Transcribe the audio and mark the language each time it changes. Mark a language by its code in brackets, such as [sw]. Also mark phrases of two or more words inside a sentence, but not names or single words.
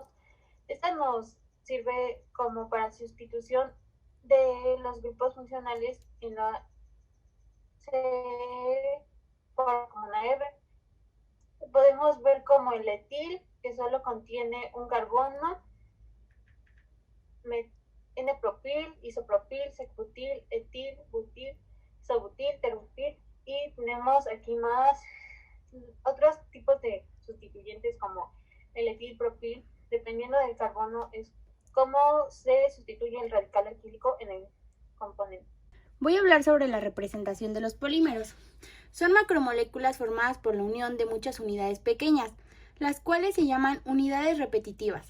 [es] Esta nos sirve como para sustitución de los grupos funcionales en la C por una R. Podemos ver como el etil, que solo contiene un carbono, N-propil, isopropil, sec-butil, etil, butil, isobutil, terbutil, y tenemos aquí más otros tipos de sustituyentes como el etilpropil. Dependiendo del carbono es cómo se sustituye el radical alquílico en el componente. Voy a hablar sobre la representación de los polímeros. Son macromoléculas formadas por la unión de muchas unidades pequeñas, las cuales se llaman unidades repetitivas.